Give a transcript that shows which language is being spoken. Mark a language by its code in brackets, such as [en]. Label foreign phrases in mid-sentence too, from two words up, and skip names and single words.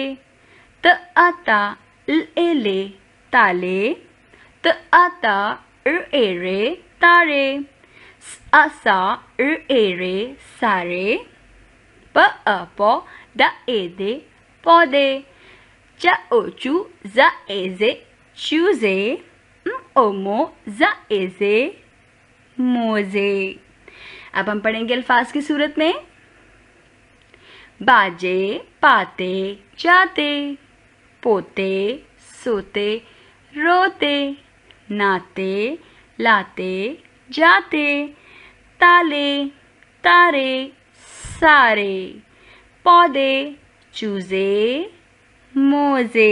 [ur] ت آتا ل اے لے تالے، ت آتا ر اے رے تارے، سا ر اے رے سارے، پ آ پو د اے دے پودے، چ او چو ز اے زے چوزے، او مو ز اے زے موزے۔ اب ہم پڑھیں گے الفاظ کی صورت میں۔ باجے پاتے جاتے، پوتے سوتے روتے، ناتے لاتے جاتے، تالے تارے سارے، پودے چوزے موزے۔